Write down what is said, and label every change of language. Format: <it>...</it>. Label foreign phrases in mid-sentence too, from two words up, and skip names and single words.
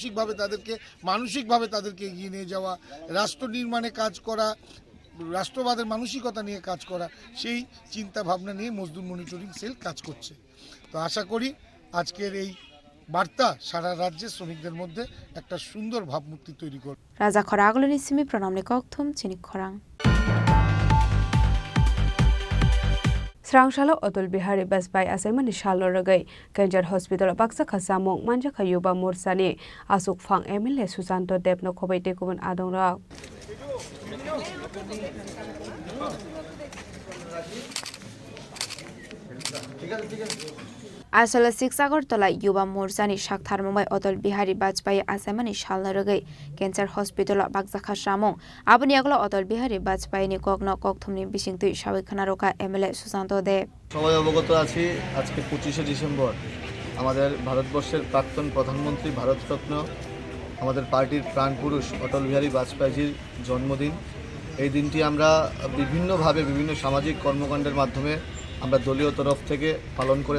<bn>মানসিকভাবে তাদেরকে এগিয়ে নিয়ে যাওয়া রাষ্ট্র নির্মাণে কাজ করা রাষ্ট্রবাদের মানসিকতা নিয়ে কাজ করা সেই চিন্তা ভাবনা নিয়ে মজদুর</bn> <en>monitoring cell</en> <bn>কাজ করছে তো আশা করি আজকের এই বার্তা সারা রাজ্যের শ্রমিকদের মধ্যে একটা সুন্দর ভাবমূর্তি তৈরি করবে</bn> <trp>রাজা খরাগলনি সিমি প্রণামনি কক্থম চিনি খরাং Srangsalo Atul Bihari Basbai Asemani Shalo Ragai Kanjar Hospital Baksa Khasamong Manja Khayuba Morsani Asuk Phang MLA Susanto Debno Khobai Tekubun Adong Rak Asala Agortola Yuba Morsani Shak Tharmungbai Atul Bihari Basbai Asemani Shalo Ragai Kanjar Hospital Baksa Khasamong Abani Aglo Atul Bihari Basbai ni Kokno Kokthumni Bishingtu Shawikhana Roka MLA Susanto Deb</trp> <bn>সবাই অবগত আছি আজকে 25শে ডিসেম্বর আমাদের ভারতবর্ষের প্রাক্তন প্রধানমন্ত্রী ভারতরত্ন আমাদের পার্টির প্রাণপুরুষ অটল বিহারী বাজপেয়ীর জন্মদিন এই দিনটি আমরা বিভিন্নভাবে বিভিন্ন সামাজিক কর্মকাণ্ডের মাধ্যমে আমরা দলীয় তরফ থেকে পালন করে</bn>